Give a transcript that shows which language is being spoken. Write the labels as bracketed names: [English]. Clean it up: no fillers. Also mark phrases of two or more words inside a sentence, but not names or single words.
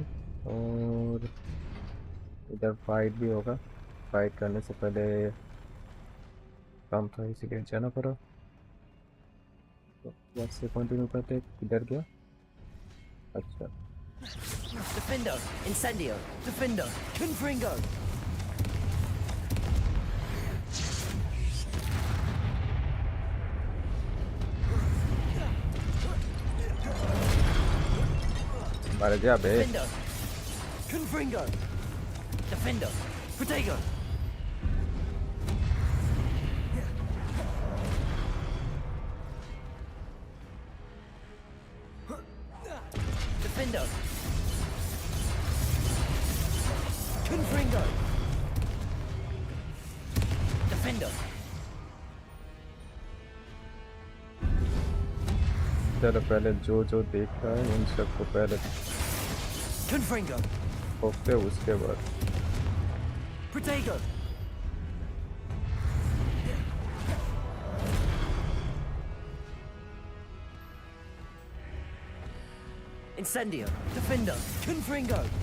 [Hindi] और इधर फाइट भी होगा। फाइट करने से पहले काम था इसीलिए जाना पड़ा। तो यहाँ से कंटिन्यू करते हैं। किधर गया? अच्छा। Defendo, Incendio, Defendo, Confringo. मर जा बे। Defendo, Confringo. Defendo, Protego. Defendo. Confringo. Defendo. चलो पहले जो जो देखा है उन सबको पहले Confringo. ठोकते हैं, उसके बाद Protego. Incendio, Defendo, Confringo.